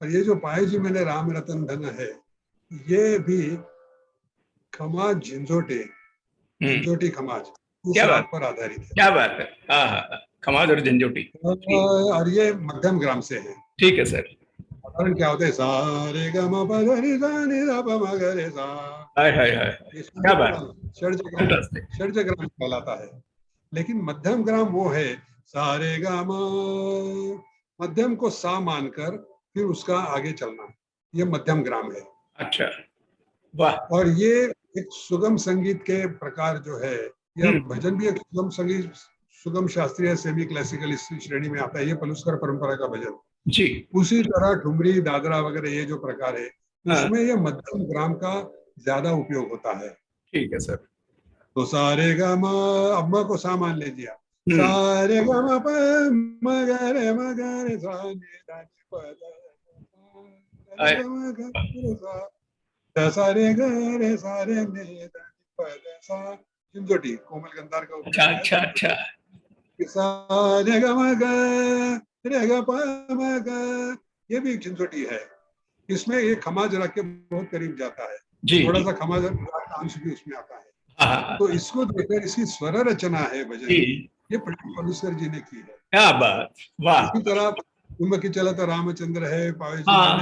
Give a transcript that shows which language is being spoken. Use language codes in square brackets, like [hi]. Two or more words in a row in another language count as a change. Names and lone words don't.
[hi] और ये जो पायो जी मैंने राम रतन धन है, ये भी खमाज झंझोटे, झंझोटी खमाज, इस क्या राग बात, पर आधारित है। क्या बात है। हाँ हाँ, खमाज और झंझोटी। और ये मध्यम ग्राम से है। ठीक है सर। साधारण क्या होता है, सारे ग म प ध नि सा नि ध प म ग रे सा, हाय हाय हाय, ये क्या बात, फैंटास्टिक। षड्ज ग्राम कहलाता है। लेकिन मध्यम ग्राम वो है सारे ग म, मध्यम को सा मानकर फिर उसका आगे चलना, ये मध्यम ग्राम है। अच्छा, वाह। और ये एक सुगम संगीत के प्रकार जो है, या भजन भी एक सुगम संगीत, सुगम शास्त्रीय [en] semi classical [hi] इस श्रेणी में आता है, ये पलुस्कर परंपरा का भजन। जी, उसी तरह ठुमरी, दादरा वगैरह ये जो प्रकार है, इसमें ये मध्यम ग्राम का ज्यादा उपयोग होता है। ठीक है सर। तो सारे ग म, अब म को सा मान लीजिए, सारे ग म प म ग रे म ग रे सा नि ध नि प ध सा रे ग रे सा रे नि ध नि प ध सा, झंझोटी कोमल गंधार का अच्छा उपयोग अच्छा अच्छा। है। सा रे ग म ग रे ग प म ग, ये भी एक झंझोटी है। इसमें ये खमाज राग के बहुत करीब जाता है, जी थोड़ा जी, सा खमाज राग का अंश भी उसमें आता है। हाँ तो इसको देखकर इसकी स्वर रचना है भजन जी, की, ये पंडित पलुस्कर जी ने की है। क्या बात, वाह। इसी तरह कुंभ की चलत रामचंद्र है, पावे जी मैंने